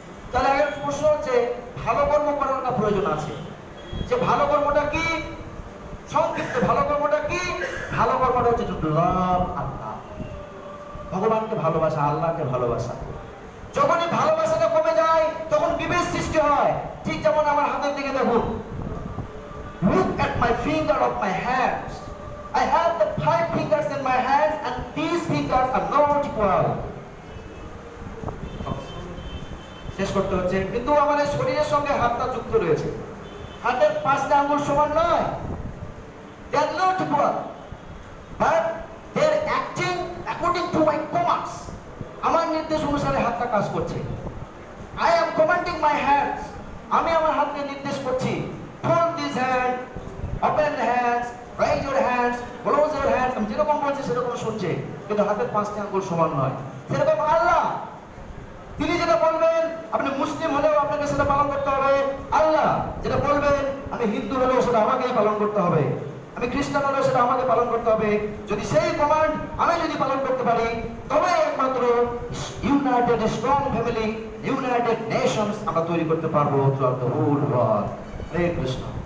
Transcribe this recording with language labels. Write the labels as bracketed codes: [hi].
[bn] তাহলে আগের প্রশ্ন হচ্ছে ভালো কর্ম করার না প্রয়োজন আছে। যে ভালো কর্মটা কি? সংক্ষিপ্ত ভালো কর্মটা কি? ভালো কর্মটা হচ্ছে টু লাভ আল্লাহ, ভগবানকে ভালোবাসা, আল্লাহকে ভালোবাসা। যখনই ভালোবাসাটা কমে যায় তখন বিভেদ সৃষ্টি হয়। ঠিক যেমন আমার হাতের দিকে দেখুন, [en] look at my finger of my hands. I have the 5 fingers in my hands and these fingers are not equal. [bn] শেষ করতে হচ্ছে, কিন্তু আমাদের শরীরের সঙ্গে হাতটা যুক্ত রয়েছে। হাতের 5টা আঙ্গুল সমান নয়, [en] they are not equal, but they are acting according to my commands. [bn] আমার নির্দেশ অনুসারে হাতটা কাজ করছে। [en] I am commanding my hands. [bn] আমি আমার হাতকে নির্দেশ করছি, [en] fold this hand, open the hands, raise your hands, close your hands. [bn] আমি যেরকম বলছি সেরকম শুনছে, কিন্তু হাতের 5টা আঙ্গুল সমান নয়। সেরকম আল্লাহ, তিনি যেটা বলবেন, আপনি মুসলিম হলেও আপনাকে সেটা পালন করতে হবে। আল্লাহ যেটা বলবেন, আমি হিন্দু হলেও সেটা আমাকেই পালন করতে হবে, আমি খ্রিস্টান হলেও সেটা আমাকে পালন করতে হবে। যদি সেই কমান্ড আমি যদি পালন করতে পারি, তবে একমাত্র United strong family, United Nations আমরা তৈরি করতে পারবো [en] Throughout the whole world. [bn] Hare Krishna.